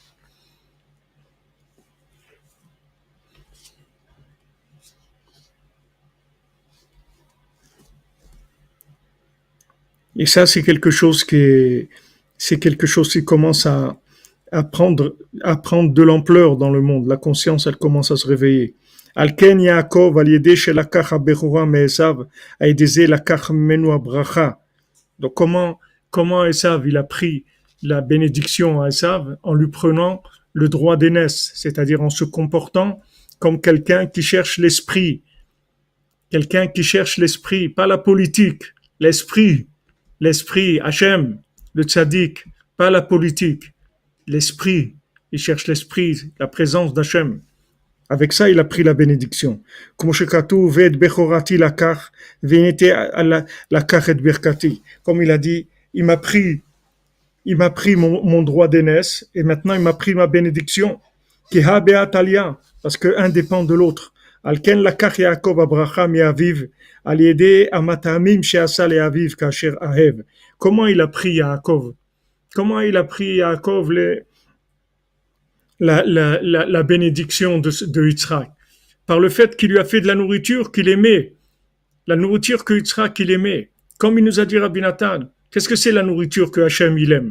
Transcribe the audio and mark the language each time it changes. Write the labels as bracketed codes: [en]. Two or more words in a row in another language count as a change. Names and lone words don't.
[fr] Et ça, c'est quelque chose qui commence à prendre de l'ampleur dans le monde. La conscience, elle commence à se réveiller. [he] לכן יעקב, על ידי שלקח הבכורה מעשו, על ידי זה לקח ממנו הברכה. [fr] Donc comment Esav, il a pris la bénédiction à Esav en lui prenant le droit d'aînesse, c'est-à-dire en se comportant comme quelqu'un qui cherche l'esprit, pas la politique, l'esprit, l'esprit, Hachem, le tzaddik, pas la politique, l'esprit, il cherche l'esprit, la présence d'Hachem. Avec ça, il a pris la bénédiction. Comme il a dit, il m'a pris mon droit d'aînesse et maintenant il m'a pris ma bénédiction. Parce que un dépend de l'autre. [he] לכן לקח יעקב הברכה מאביו על ידי המטעמים שעשה לאביו כאשר אהב. [fr] Comment il a pris Yaakov? Comment il a pris Yaakov la bénédiction de Yitzhak? Par le fait qu'il lui a fait de la nourriture qu'il aimait. La nourriture que Yitzhak il aimait. Comme il nous a dit Rabbi Nathan, qu'est-ce que c'est la nourriture que Hachem il aime?